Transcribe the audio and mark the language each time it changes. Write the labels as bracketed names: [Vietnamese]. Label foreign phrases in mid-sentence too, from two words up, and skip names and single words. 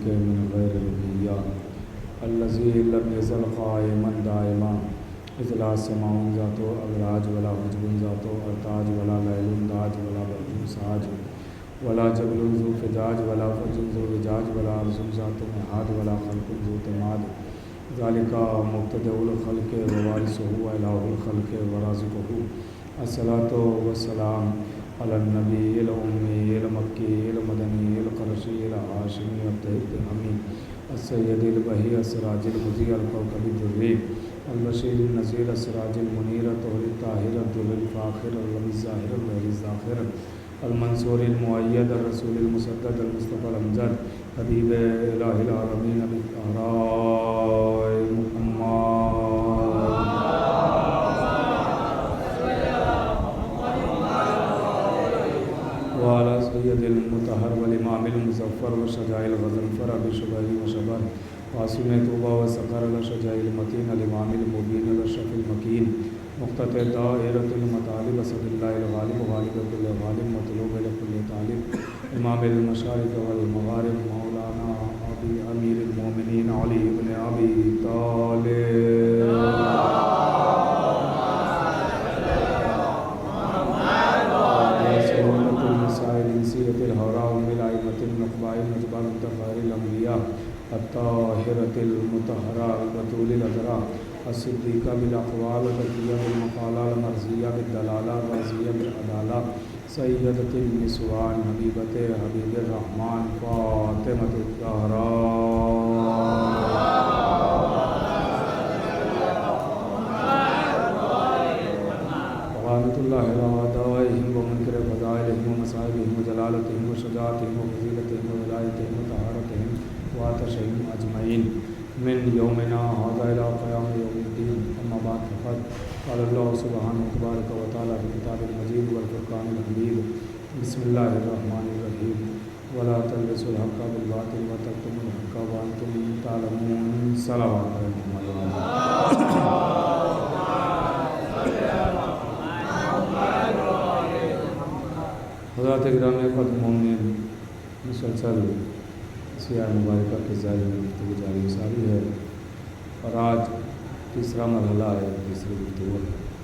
[Arabic] من غیر ربیہ، الذی لم یزل قائما دائما، اذ لا سماع ذات ابراج ولا حجب ذات ارتاج ولا لیل داج ولا بحر ساج ولا جبل ذو فجاج ولا فج ذو وجاج ولا عرش ذات نہاد ولا خلق ذو تماد، ذالک مبتدئ الخلق ووارثہ الہ الخلق ورازقہ۔ الصلاۃ والسلام علی النبی الأمی المکی المدنی القرشی الہاشمی التہمی السید البہی السراج المضیء الکوکب الدری البشیر النذیر السراج المنیر الطہر الطاہر الدر الفاخر الربیع الظاہر البہر الذاخر المنصور المؤید الرسول المسدد المصطفى الامجد حبیب الہ العالمین ابی الطہراء محمد وعلی سید المطہر والامام المظفر وشجاع الغضنفر ابی شبہ وشبر وعاصم طوبہ وسقر الشجاع المتین الامام المبین الاشرف المکین مقتطع دائرۃ المطالب اسد اللہ الغالب غالب کل غالب مطلوب لکل طالب، امام المشارق والمغارب مولانا ابی امیر المومنین علی بن ابی طالب سہولت المسائل انسیت الحوراء بالائمۃ النقباء النجباء المتفائر الانبیاء الطاہرۃ المطہرہ البتول العذراء الصدیقہ بالاقوال والتقیہ بالمقالہ المرضیہ بالدلالہ الرضیہ بالعدالہ سیدۃ النسوان حبیبۃ حبیب الرحمن فاطمۃ الزہراء رحمۃ اللہ علی اعدائہم ومنکر فضائلہم ومصائبہم وجلالتہم وشجاعتہم وفضیلتہم وولایتہم وطہارتہم وعطشہم اجمعین من یومنا ھذا الی قیام یوم الدین، اما بعد فقد قال اللہ سبحانہ تبارک و تعالی فی کتاب المجید والفرقان الحمید، بسم اللہ الرحمن الرحیم، ولا تلبسوا الحق بالباطل وتکتموا الحق وانتم تعلمون۔ صلوات علی محمد۔ [Urdu] حضرات گرامی قدر مومنین، مسلسل سیاہ مبارکہ کے ظاہر میں گفتگو جاری ساری ہے، اور آج تیسرا مرحلہ ہے، تیسری گفتگو ہے۔